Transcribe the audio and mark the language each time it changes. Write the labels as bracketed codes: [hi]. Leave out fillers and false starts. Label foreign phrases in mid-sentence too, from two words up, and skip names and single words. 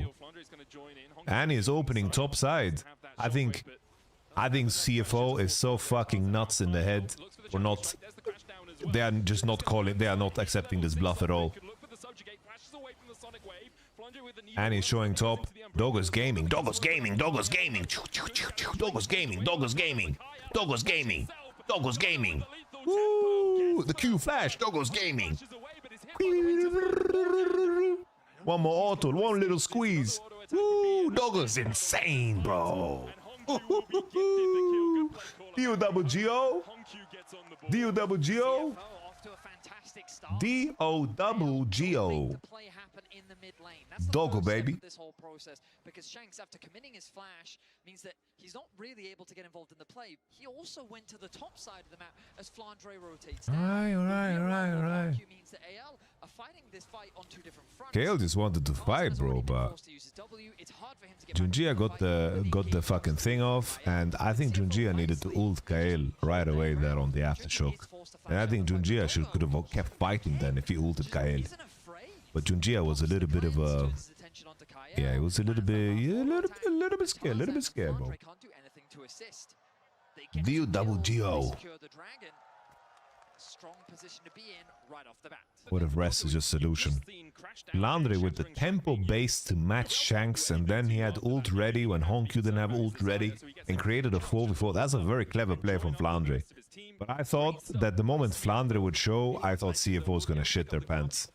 [en] And he's opening top side. I think CFO is so fucking nuts in the head. Or not. They are just not calling. They are not accepting this bluff at all. And he's showing top. Doggo's gaming. Doggo's gaming. Doggo's gaming. Doggo's gaming. Doggo's gaming. Doggo's gaming. Doggo's gaming. Woo! The Q flash. Doggo's gaming. One more auto. One little squeeze. Woo! Doggo's insane, bro. D-O-double-G-O. D-O-double-G-O. D-O-double-G-O. Doggo, baby. This whole process, because Shanks, after committing his flash, means that he's not really able to get involved in the play. He also went to the top side of the map as Flandre rotates. Alright. Means that AL are fighting this fight on 2 different fronts. Kale just wanted to fight, bro, but Junjia got the fucking thing off, and I think Junjia needed to ult Kale right away there on the aftershock. And I think Junjia could have kept fighting then if he ulted Kale. But Junjia was a little bit of a... Yeah, it was a little bit scared, bro. D-O-double-G-O. What if Rest is just solution? Landry with the tempo base to match Shanks, and then he had ult ready when Honku didn't have ult ready, and created a 4v4. That's a very clever play from Flandre. But I thought that the moment Flandre would show, I thought CFO was gonna shit their pants.